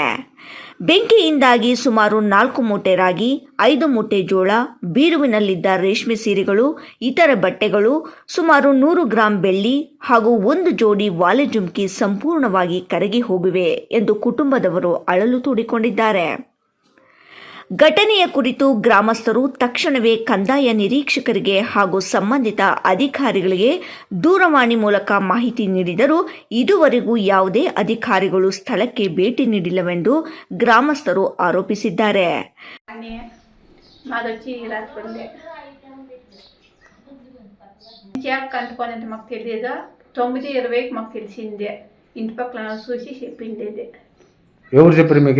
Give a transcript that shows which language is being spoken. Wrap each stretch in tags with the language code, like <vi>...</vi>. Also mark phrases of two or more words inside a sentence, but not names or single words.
<kn>ಬೆಂಕಿಯಿಂದಾಗಿ ಸುಮಾರು 4 ಮೂಟೆ ರಾಗಿ, 5 ಮೂಟೆ ಜೋಳ, ಬೀರುವಿನಲ್ಲಿದ್ದ ರೇಷ್ಮೆ ಸೀರೆಗಳು, ಇತರ ಬಟ್ಟೆಗಳು, ಸುಮಾರು 100 ಗ್ರಾಂ ಬೆಳ್ಳಿ ಹಾಗೂ 1 ಜೋಡಿ ವಾಲೆ ಜುಮ್ಕಿ ಸಂಪೂರ್ಣವಾಗಿ ಕರಗಿ ಹೋಗಿವೆ ಎಂದು ಕುಟುಂಬದವರು ಅಳಲು ತೋಡಿಕೊಂಡಿದ್ದಾರೆ. ಘಟನೆಯ ಕುರಿತು ಗ್ರಾಮಸ್ಥರು ತಕ್ಷಣವೇ ಕಂದಾಯ ನಿರೀಕ್ಷಕರಿಗೆ ಹಾಗೂ ಸಂಬಂಧಿತ ಅಧಿಕಾರಿಗಳಿಗೆ ದೂರವಾಣಿ ಮೂಲಕ ಮಾಹಿತಿ ನೀಡಿದರೂ ಇದುವರೆಗೂ ಯಾವುದೇ ಅಧಿಕಾರಿಗಳು ಸ್ಥಳಕ್ಕೆ భేటీ ನೀಡಿಲ್ಲವೆಂದು గ్రామస్తులు ఆరోపిಸಿದ್ದಾರೆ.</kn> <te>మాకు తెలియదు. 9:20కి మాకు తెలిసిందే. ఇంటి పక్కన చూసి చెప్పిండేది. ఎవరు చెప్పారు మీకు?</te>